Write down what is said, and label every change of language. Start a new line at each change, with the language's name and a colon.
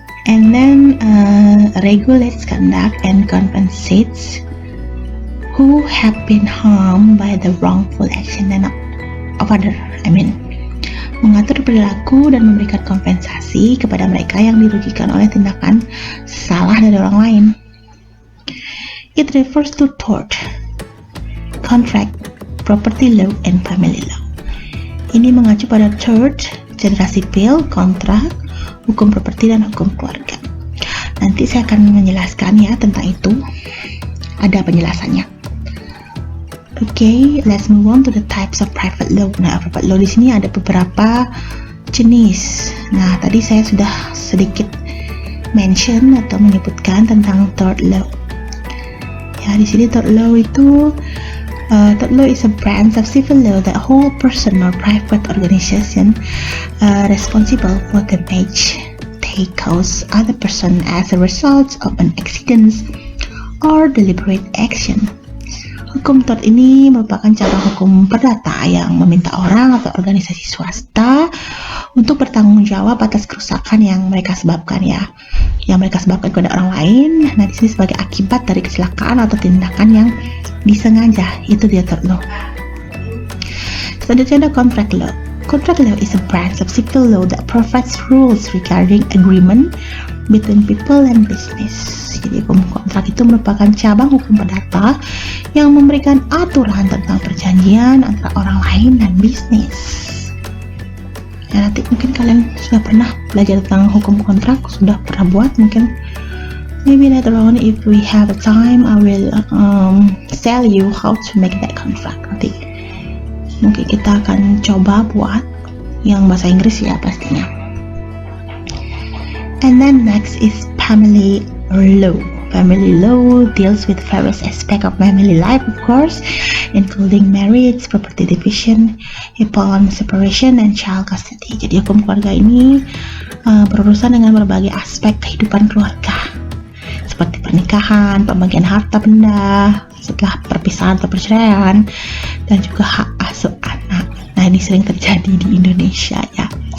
English: And then regulates conduct and compensates who have been harmed by the wrongful action of other.
Indonesian: Mengatur perilaku dan memberikan kompensasi kepada mereka yang dirugikan oleh tindakan salah dari orang lain.
English: It refers to tort, contract, property law, and family law.
Indonesian: Ini mengacu pada tort, cedera sipil, kontrak, hukum properti dan hukum keluarga. Nanti saya akan menjelaskan ya tentang itu. Ada penjelasannya.
English: Okay, let's move on to the types of private law.
Indonesian: Nah, private law di sini ada beberapa jenis. Nah, tadi saya sudah sedikit mention atau menyebutkan tentang tort law. Ya, di sini tort law itu
English: tort law is a branch of civil law that hold person or private organization responsible for damage they cause other person as a result of an accident or deliberate action.
Indonesian: Hukum tort ini merupakan cabang hukum perdata yang meminta orang atau organisasi swasta untuk bertanggung jawab atas kerusakan yang mereka sebabkan kepada orang lain. Nah, di sini sebagai akibat dari kecelakaan atau tindakan yang disengaja, itu dia tort law. Selanjutnya ada contract law.
English: Contract law is a branch of civil law that provides rules regarding agreement between people and business.
Indonesian: Jadi hukum kontrak itu merupakan cabang hukum perdata yang memberikan aturan tentang perjanjian antara orang lain dan bisnis. Ya, nanti mungkin kalian sudah pernah belajar tentang hukum kontrak, sudah pernah buat mungkin.
English: Maybe later on if we have a time I will tell you how to make that contract.
Indonesian: Nanti mungkin kita akan coba buat yang bahasa Inggris ya pastinya.
English: And then next is family law. Family law deals with various aspects of family life, of course, including marriage, property division, upon separation, and child custody.
Indonesian: Jadi hukum keluarga ini berurusan dengan berbagai aspek kehidupan keluarga, seperti pernikahan, pembagian harta benda setelah perpisahan atau perceraian, dan juga hak asuh anak. Nah, ini sering terjadi di Indonesia ya.